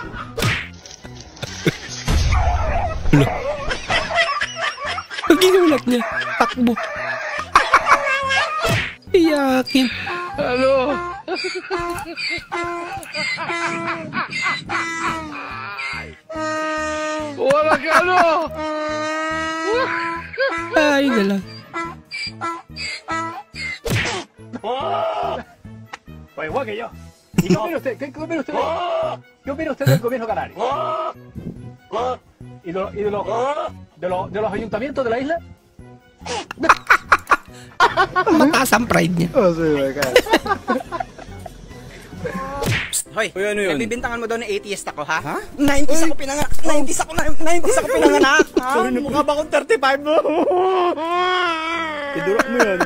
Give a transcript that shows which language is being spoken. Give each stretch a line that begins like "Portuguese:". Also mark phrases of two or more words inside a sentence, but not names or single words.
Filipino: Hala. Ang ginulat niya. Takbo. Iyakin. Halo. Wala ka ano. Ay na lang.
Spanish: Pues igual que yo. ¿Y qué opina usted? ¿Qué opina usted? ¿Qué opina usted del gobierno canario? ¿Y de los ayuntamientos de la isla?
Filipino: Mataas ang pride niya. Hoy, ano yun? Nagbibintangan mo daw na atheist ako, ha? Ha? 90s ako pinanganak! 90s ako pinanganak! Sorry, mukha ba akong 35 mo? Idurok mo yan.